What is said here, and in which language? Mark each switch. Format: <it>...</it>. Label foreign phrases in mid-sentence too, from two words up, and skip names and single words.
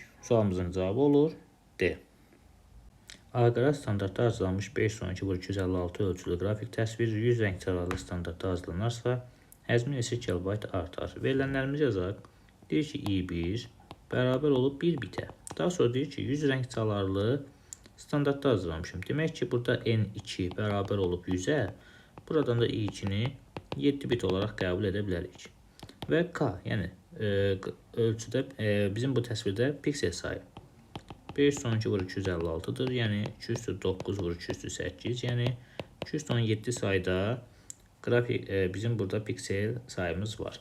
<az>Sualımızın cavabı olur D. Aqara standartda arzulanmış 512/256 ölçülü qrafik təsvir 100 rəng çalarlı standartda arzulanarsa, həzmi neçə kilobayt artar? Verilənlərimizi yazaq. Deyir ki, i1 bərabər olub 1 bitə. Daha sonra deyir ki, 100 rəng çalarlı standartda hazırlamışım. Demək ki, burada N2 bərabər olub 100-ə, buradan da i2-ni 7 bit olaraq qəbul edə bilərik. Və K, yəni ölçüdə, bizim bu təsvirdə piksel sayı 512/256-dır, yəni 209/208, yəni 217 sayda qrafik, bizim burada piksel sayımız var.</az>